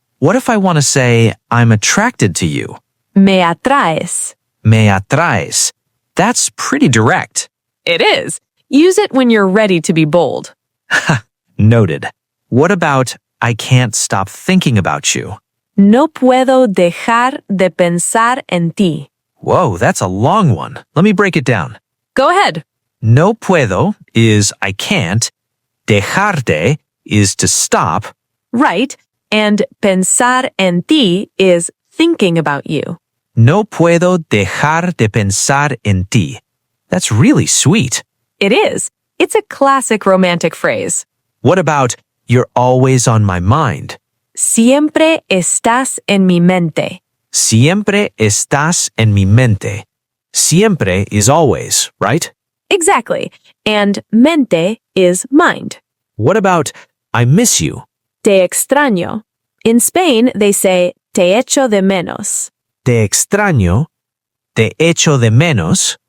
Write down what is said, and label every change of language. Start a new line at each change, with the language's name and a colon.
English: What if I want to say I'm attracted to you?
Spanish: Me atraes. Me atraes.
English: That's pretty direct. It is. Use it when you're ready to be bold. Noted. What about I can't stop thinking about you?
Spanish: No puedo dejar de pensar en ti.
English: Whoa, that's a long one. Let me break it down. Go ahead.
Spanish: No puedo
English: is I can't.
Spanish: Dejar de
English: is to stop. Right. And
Spanish: pensar en ti
English: is thinking about you.
Spanish: No puedo dejar de pensar en ti.
English: That's really sweet. It is. It's a classic romantic phrase. What about you're always on my mind?
Spanish: Siempre estás en mi mente. Siempre estás en mi mente.
English: Siempre is always, right? Exactly. And mente is mind. What about I miss you?
Spanish: Te extraño.
English: In Spain, they say
Spanish: te echo de menos. Te extraño. Te echo de menos.